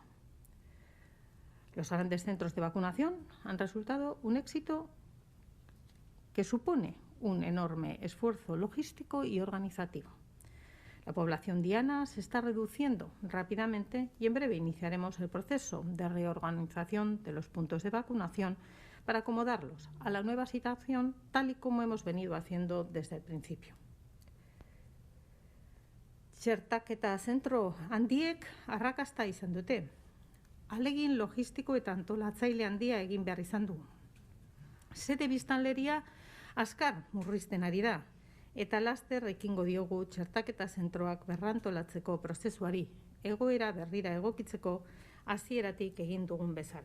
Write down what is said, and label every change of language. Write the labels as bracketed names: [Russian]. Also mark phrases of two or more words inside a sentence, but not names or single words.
[Spanish] Los grandes centros de vacunación han resultado un éxito que supone un enorme esfuerzo logístico y organizativo. La población diana se está reduciendo rápidamente y en breve iniciaremos el proceso de reorganización de los puntos de vacunación para acomodarlos a la nueva situación tal y como hemos venido haciendo desde el principio. [Basque] Txertaketa zentro handiek arrakasta izan dute. Ahalegin logistiko eta antolatzaile handia egin behar izan du. Sede biztanleria azkar murrizten ari da, eta laster ekingo diogu txertaketa zentroak berrantolatzeko prozesuari, egoera berrira egokitzeko hasieratik egin dugun bezala.